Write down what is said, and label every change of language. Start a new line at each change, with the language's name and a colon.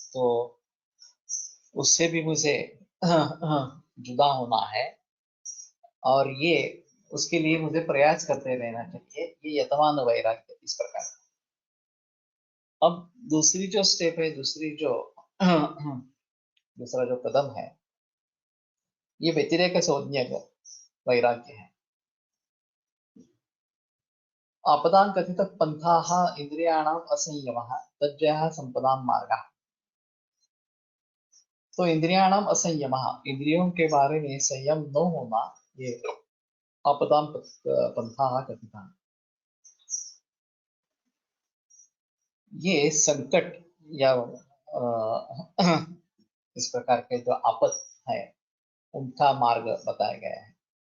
Hindi: तो उससे भी मुझे जुदा होना है, और ये उसके लिए मुझे प्रयास करते रहना चाहिए। ये यतमान वैराग्य इस प्रकार। अब दूसरी जो स्टेप है, दूसरी जो दूसरा जो कदम है, ये व्यतिरेक संज्ञक वैराग्य है।
Sanskrit: आपदां कथित पंथाः इंद्रियाणाम असंयमः तज्जयः संपदां मार्गः।
Hindi: तो
Sanskrit: इंद्रियाणाम असंयमः,
Hindi: इंद्रियों के बारे में संयम न होना, ये
Sanskrit: आपदां पंथाः कथिताः,
Hindi: ये संकट या इस प्रकार के जो आपद है उनका मार्ग बताया गया है।